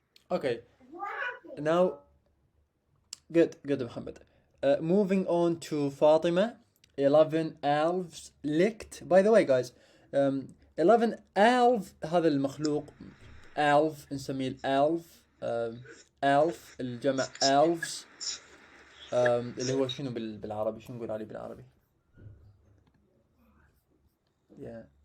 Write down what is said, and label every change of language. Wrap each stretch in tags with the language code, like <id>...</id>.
<en>Okay. Now, good, Muhammad. Moving on to Fatima. 11 elves licked. By the way, guys, 11 elf</en> <ar>هذا المخلوق. elf نسميه الالف. elf الجمع elves. اللي هو شنو بالعربي؟ شنو نقول عليه بالعربي؟ yeah.</ar>